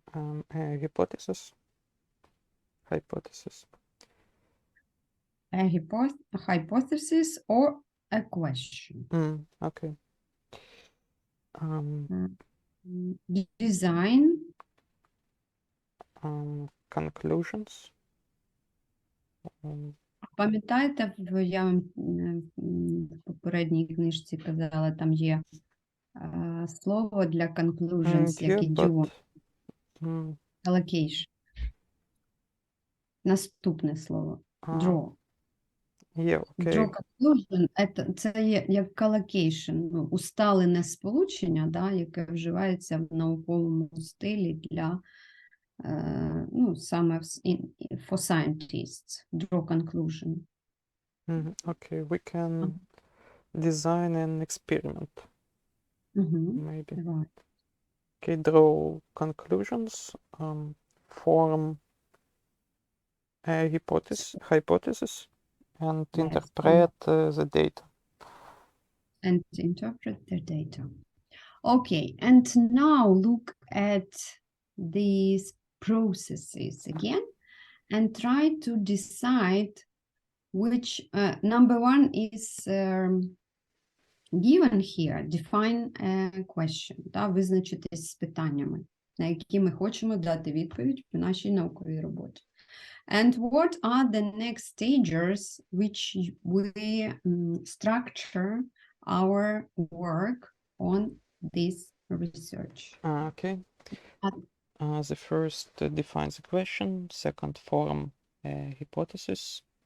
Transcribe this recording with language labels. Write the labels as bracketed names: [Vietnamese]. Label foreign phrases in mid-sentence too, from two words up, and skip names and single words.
[English] A hypothesis. Hypothesis. A hypothesis or a question. Okay. Design. Conclusions. [Ukrainian] Пам'ятаєте, я вам в попередній книжці казала, там є слово для conclusions, як і do. [English] Allocation. [Ukrainian] Наступне слово. [English] Draw. Yeah, okay. Draw conclusion – [Ukrainian] це є як collocation, ну, усталене сполучення, да, яке вживається в науковому стилі для ну, саме [English] for scientists, draw conclusion. Okay, we can design an experiment, maybe. Right. Okay, draw conclusions, form a hypothesis, and Yes. interpret the data. And interpret the data. Okay, and now look at these processes again and try to decide which number one is given here. Define a question. [Ukrainian] Да, визначитись з питаннями, на які ми хочемо дати відповідь в нашій науковій роботі. [English] And what are the next stages which we structure our work on this research? Okay. The first defines the question, second form a hypothesis.